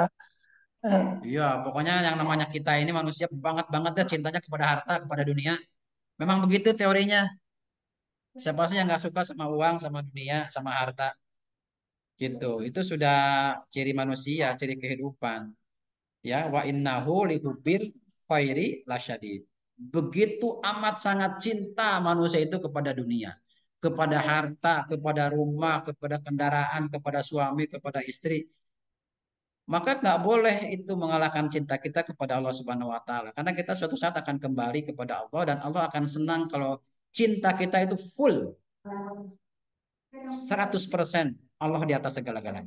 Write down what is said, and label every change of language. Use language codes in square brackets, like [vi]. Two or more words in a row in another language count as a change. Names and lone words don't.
[id] Eh, Iya, pokoknya yang namanya kita ini manusia banget deh cintanya kepada harta, kepada dunia. Memang begitu teorinya. Siapa sih yang nggak suka sama uang, sama dunia, sama harta? Gitu. Itu sudah ciri manusia, ciri kehidupan. [ar] يا وإنه لحب الخير لشديد. [id] Begitu amat sangat cinta manusia itu kepada dunia, kepada harta, kepada rumah, kepada kendaraan, kepada suami, kepada istri. Maka nggak boleh itu mengalahkan cinta kita kepada Allah [ar] سبحانه وتعالى. [id] Karena kita suatu saat akan kembali kepada Allah dan Allah akan senang kalau cinta kita itu full 100% Allah di atas segala-galanya.